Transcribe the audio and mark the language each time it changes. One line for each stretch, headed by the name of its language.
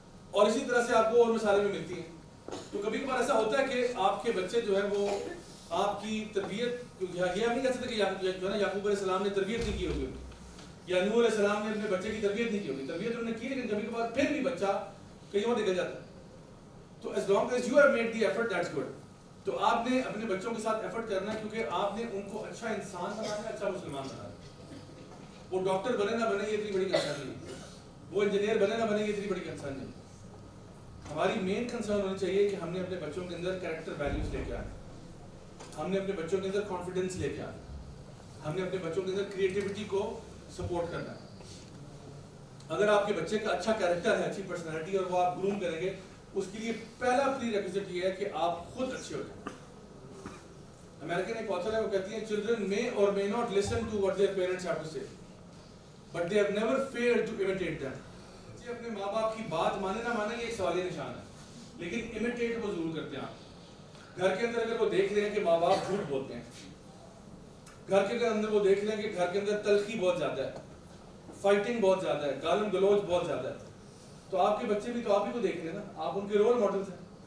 Urdu: اور اسی طرح سے آپ کو اور مثالیں بھی ملتی ہیں. تو کبھی کبھار ایسا ہوتا ہے کہ آپ کے بچے جو ہے وہ آپ کی تربیت، یہ ہم نہیں کہہ سکتے کہ جو ہے نا یعقوب علیہ السلام نے تربیت نہیں کی ہوگی یا نوح علیہ السلام نے اپنے بچے کی تربیت نہیں کی ہوگی. تربیت انہوں نے کی لیکن کبھی کبھار پھر بھی بچہ کہیں اور نکل جاتا ہے.
English: تو as long as you have made the effort that's good.
Urdu: تو آپ نے اپنے بچوں کے ساتھ ایفرٹ کرنا ہے کیونکہ آپ نے ان کو اچھا انسان بنانا ہے، اچھا مسلمان بنانا ہے. وہ ڈاکٹر بنے نہ بنے یہ اتنی بڑی کنسرن نہیں، وہ انجینئر بنے نہ بنے یہ اتنی بڑی کنسرن نہیں. ہماری مین کنسرن ہونی چاہیے کہ ہم نے اپنے بچوں کے اندر کریکٹر ویلیوز لے کے آئے، ہم نے اپنے بچوں کے اندر کانفیڈنس لے کے آئے، ہم نے اپنے بچوں کے اندر کریٹیوٹی کو سپورٹ کرنا ہے. اگر آپ کے بچے کا اچھا کیریکٹر ہے، اچھی پرسنالٹی اور وہ آپ گروم کریں گے، اس کے لیے پہلا پری ریکویزٹ یہ ہے کہ آپ خود اچھے ہو جائیں. امریکن ایک آتھر ہے وہ کہتی ہیں
English: children may or may not listen to what their parents have to say but they have never failed to imitate them.
Urdu: بچے اپنے ماں باپ کی بات مانے نہ مانے یہ ایک سوالیہ نشان ہے، لیکن امیٹیٹ وہ ضرور کرتے ہیں. آپ گھر کے اندر اگر وہ دیکھ لیں کہ ماں باپ جھوٹ بولتے ہیں، گھر کے اندر وہ دیکھ لیں کہ گھر کے اندر تلخی بہت زیادہ ہے، فائٹنگ بہت زیادہ ہے، گالم گلوچ بہت زیادہ ہے، تو آپ کے بچے بھی تو آپ ہی کو دیکھ رہے ہیں نا، آپ ان کے رول ماڈلز ہیں.